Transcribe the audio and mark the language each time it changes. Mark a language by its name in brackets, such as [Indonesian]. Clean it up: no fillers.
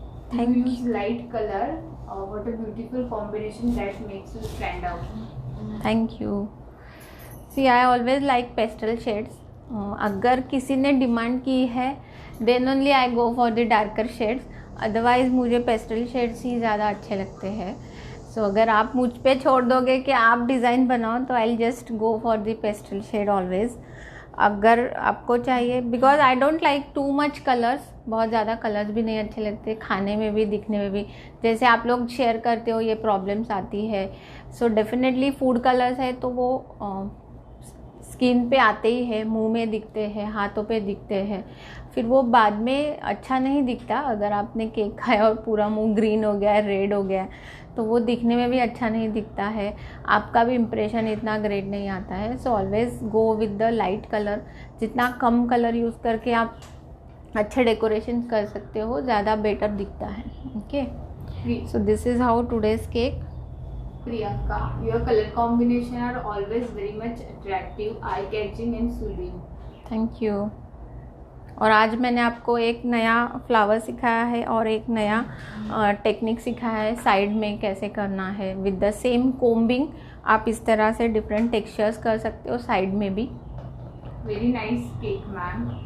[English] Thank you. Use light color. What a beautiful combination that makes you stand out. Thank you. See, I always like pastel shades. [Hindi] अगर किसी ने demand की है [English] then only I go for the darker shades. [Hindi] Otherwise मुझे pastel shades ही ज़्यादा अच्छे लगते हैं. So अगर आप मुझ पे छोड़ दोगे कि आप डिज़ाइन बनाओ तो [English] I'll just go for the pastel shade always. [Hindi] अगर आपको चाहिए, [English] because I don't like too much colours, [Hindi] बहुत ज़्यादा कलर्स भी नहीं अच्छे लगते, खाने में भी दिखने में भी, जैसे आप लोग शेयर करते हो ये प्रॉब्लम्स आती है। सो डेफिनेटली फूड कलर्स है तो वो स्किन पे आते ही है, मुंह में दिखते हैं, हाथों पे दिखते हैं, फिर वो बाद में अच्छा नहीं दिखता। अगर आपने केक खाया और पूरा मुंह ग्रीन हो गया है, रेड हो गया है, तो वो दिखने में भी अच्छा नहीं दिखता है, आपका भी इम्प्रेशन इतना ग्रेट नहीं आता है। [English] so always go with the light colour, [Hindi] जितना कम कलर यूज़ करके आप अच्छे डेकोरेशन कर सकते हो ज़्यादा बेटर दिखता है। [English] Okay, so this is how today's cake. Priyanka, your color combination are always very much attractive, eye-catching and soothing. Thank you. [Hindi] और आज मैंने आपको एक नया फ्लावर सिखाया है और एक नया टेक्निक सिखाया है साइड में कैसे करना है। [English] with the same combing [Hindi] आप इस तरह से डिफरेंट टेक्सचर्स कर सकते हो साइड में भी। [English] very nice cake ma'am,